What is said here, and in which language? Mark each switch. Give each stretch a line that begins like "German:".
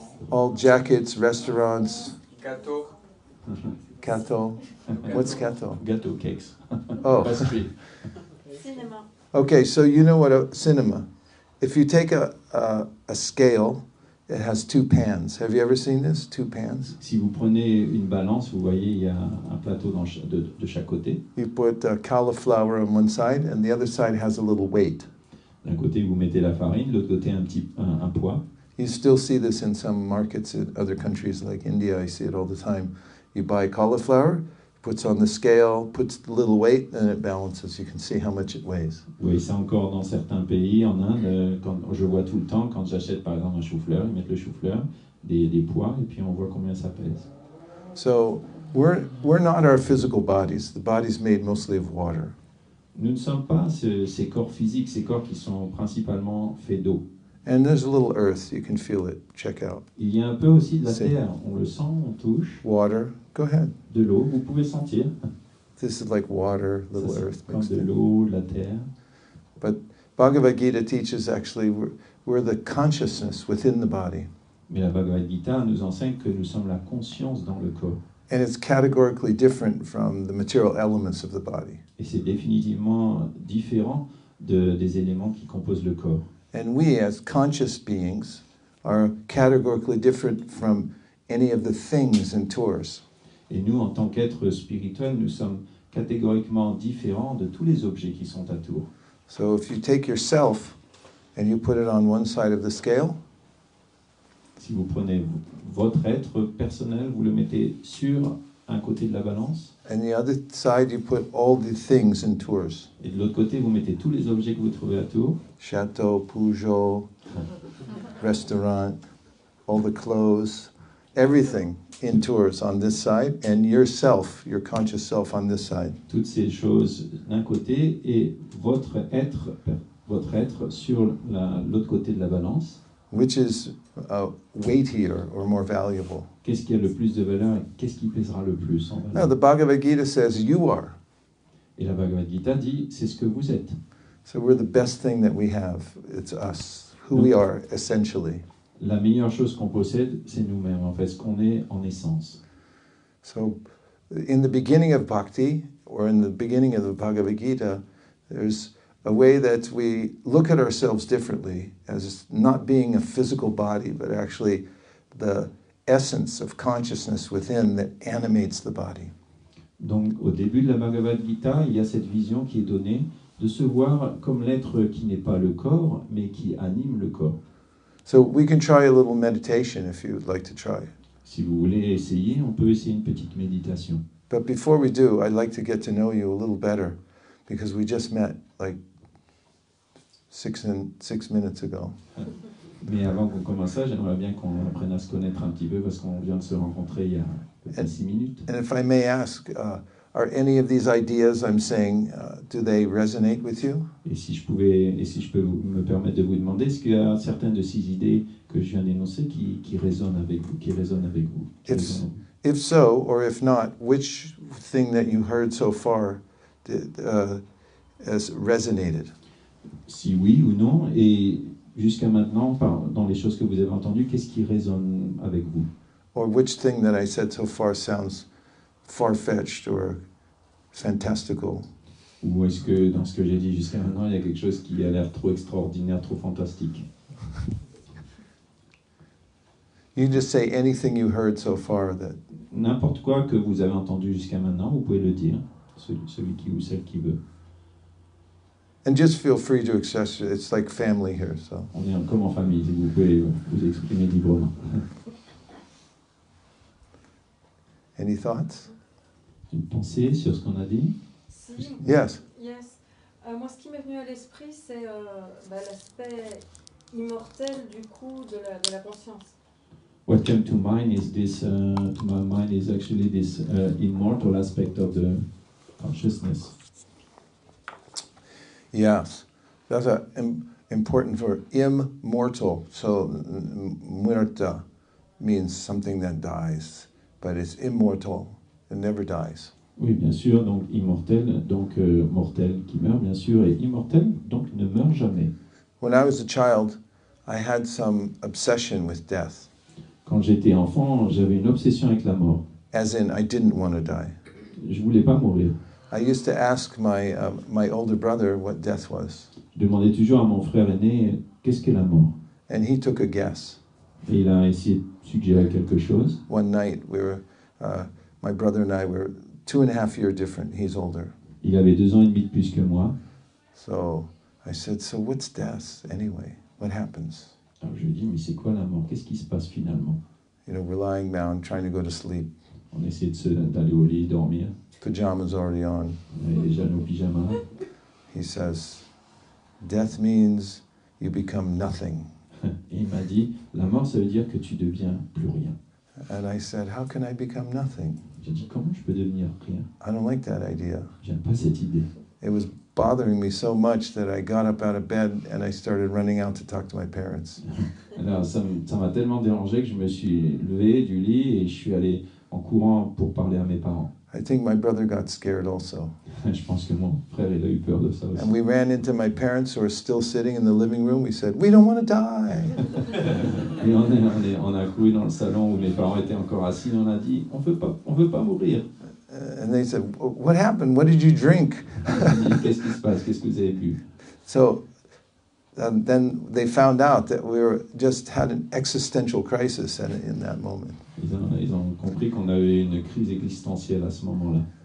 English: All jackets, restaurants.
French: Gâteau.
English: Kato. What's kato? Gâteau, cakes. Oh. Pastry.
French: Cinéma.
English: Okay, so you know what a cinema. If you take a scale, it has two pans. Have you ever seen this? Two pans?
French: Si vous prenez une balance, vous voyez, il y a un plateau de chaque côté.
English: You put cauliflower on one side, and the other side has a little weight.
French: D'un côté, vous mettez la farine, de l'autre côté, un poids.
English: You still see this in some markets in other countries like India. I see it all the time. You buy cauliflower, puts on the scale, puts the little weight, and it balances. You can see how much it weighs.
French: Vous voyez ça encore dans certains pays, en Inde, quand je vois tout le temps, quand j'achète par exemple un chou-fleur, ils mettent le chou-fleur, des poids, et puis on voit combien ça pèse.
English: So we're not our physical bodies. The body's made mostly of water.
French: Nous ne sommes pas ces corps physiques, ces corps qui sont principalement faits d'eau.
English: And there's a little earth. You can feel it. Check out.
French: Il y a un peu aussi de la C'est- terre, on le sent, on touche,
English: Water. Go ahead.
French: de l'eau, vous pouvez sentir.
English: This is like water,
French: Ça,
English: little
French: c'est
English: earth
French: comme
English: mixed
French: de
English: in.
French: l'eau, de la terre.
English: But Bhagavad Gita teaches actually we're the consciousness within the body.
French: Mais la Bhagavad Gita nous enseigne que nous sommes la conscience dans le corps.
English: And it's categorically different from the material elements of the body.
French: Et c'est définitivement différent des éléments qui composent le corps.
English: And we, as conscious beings, are categorically different from any of the things in Tours.
French: Et nous, en tant qu'êtres spirituels, nous sommes catégoriquement différents de tous les objets qui sont à Tours.
English: So if you take yourself and you put it on one side of the scale,
French: Si vous prenez votre être personnel, vous le mettez sur un côté de la balance,
English: and the other side you put all the things in Tours.
French: et de l'autre côté, vous mettez tous les objets que vous trouvez à Tours,
English: Chateau, Peugeot, restaurant, all the clothes, everything in Tours on this side, and yourself, your conscious self on this side.
French: toutes ces choses d'un côté, et votre être sur l'autre côté de la balance.
English: Which is weightier or more valuable?
French: Qu'est-ce qui a le plus de valeur et qu'est-ce qui pèsera le plus en
English: Now,
French: valeur?
English: the Bhagavad Gita says you are.
French: Et la Bhagavad Gita dit, c'est ce que vous êtes.
English: So we're the best thing that we have. It's us, who we are essentially.
French: La meilleure chose qu'on possède, c'est nous-mêmes, en fait, ce qu'on est en essence.
English: So in the beginning of Bhakti, or in the beginning of the Bhagavad Gita, there's a way that we look at ourselves differently as not being a physical body, but actually the essence of consciousness within that animates the body.
French: Donc, au début de la Bhagavad Gita, il y a cette vision qui est donnée de se voir comme l'être qui n'est pas le corps, mais qui anime le corps.
English: So we can try a little meditation if you would like to try.
French: Si vous voulez essayer, on peut essayer une petite méditation.
English: But before we do, I'd like to get to know you a little better because we just met like 6 minutes ago.
French: Mais avant qu'on commence ça, j'aimerais bien qu'on apprenne à se connaître un petit peu parce qu'on vient de se rencontrer il y a peut-être 6 minutes.
English: And if I may ask, are any of these ideas I'm saying, do they resonate with you?
French: Et si je peux me permettre de vous demander, est-ce qu'il y a certaines de ces idées que je viens d'énoncer qui résonnent avec vous, qui résonnent avec vous? Qui
English: If,
French: résonnent en vous?
English: if so, or if not, which thing that you heard so far has resonated?
French: Si oui ou non, et jusqu'à maintenant, dans les choses que vous avez entendues, qu'est-ce qui résonne avec vous?
English: Or which thing that I said so far sounds far-fetched or fantastical?
French: Ou est-ce que dans ce que j'ai dit jusqu'à maintenant, il y a quelque chose qui a l'air trop extraordinaire, trop fantastique?
English: You just say anything you heard so far that
French: n'importe quoi que vous avez entendu jusqu'à maintenant, vous pouvez le dire, celui qui ou celle qui veut.
English: And just feel free to express it. It's like family here, so.
French: On est comme en famille, vous pouvez vous exprimer librement.
English: Any thoughts?
French: Une pensée sur ce qu'on a dit? Si.
English: Yes. Yes.
French: Moi, ce qui m'est venu à l'esprit, c'est l'aspect immortel du coup de la conscience.
English: What came to mind is this. To my mind is actually this immortal aspect of the consciousness. Yes. That's important for immortal. So, muerta means something that dies, but it's immortal. It never dies.
French: Oui, bien sûr, donc immortel, donc mortel qui meurt, bien sûr, et immortel, donc ne meurt jamais.
English: When I was a child, I had some obsession with death.
French: Quand j'étais enfant, j'avais une obsession avec la mort.
English: As in, I didn't want to die.
French: Je voulais pas mourir.
English: I used to ask my older brother what death was,
French: Je demandais toujours à mon frère aîné qu'est-ce qu'est la mort.
English: and he took a guess.
French: Et il a essayé de suggérer quelque chose.
English: One night, my brother and I were 2.5 years different. He's older.
French: Il avait 2 ans et demi de plus que moi.
English: So I said, so what's death anyway? What happens?
French: Alors je lui ai dit, mais c'est quoi la mort? Qu'est-ce qui se passe finalement?
English: You know, we're lying down, trying to go to sleep.
French: On essayait d'aller au lit, dormir.
English: Pajamas already on.
French: On avait déjà nos pyjamas.
English: He says, death means you become nothing.
French: Et il m'a dit, la mort, ça veut dire que tu deviens plus rien.
English: And I said, how can I become nothing?
French: J'ai dit, comment je peux devenir rien?
English: I don't like that idea.
French: J'aime pas cette idée.
English: It was bothering me so much that I got up out of bed and I started running out to talk to my parents.
French: Alors ça m'a tellement dérangé que je me suis levé du lit et je suis allé en courant pour parler à mes parents.
English: I think my brother got scared also.
French: Je pense que mon frère, il a eu peur de ça aussi.
English: And we ran into my parents who were still sitting in the living room. We said, we don't want to die.
French: Et on a couru dans le salon où mes parents étaient encore assis et on a dit, on veut pas mourir.
English: And they said, what happened? What did you drink?
French: Qu'est-ce qui se passe? Qu'est-ce que vous avez bu?
English: So then they found out that we just had an existential crisis in that moment.
French: Ils ont compris qu'on avait une crise existentielle à ce moment-là.